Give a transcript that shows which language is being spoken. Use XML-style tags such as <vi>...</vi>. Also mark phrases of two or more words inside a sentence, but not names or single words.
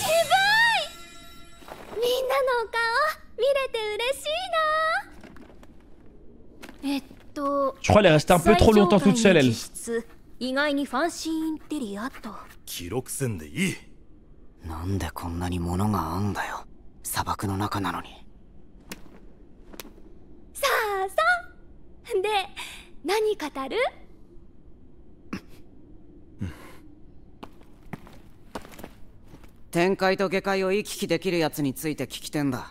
<ja>みんなのお顔見れて嬉しいな。</ja> <fr>Je crois qu'elle est restée un peu trop longtemps toute seule elle.</fr> <ja>意外にファンシーインテリアと。記録せんでいい。なんでこんなに物があんだよ。砂漠の中なのに。さあさあ。で、何語る？天界と下界を行き来できるやつについて聞きてんだ。</ja>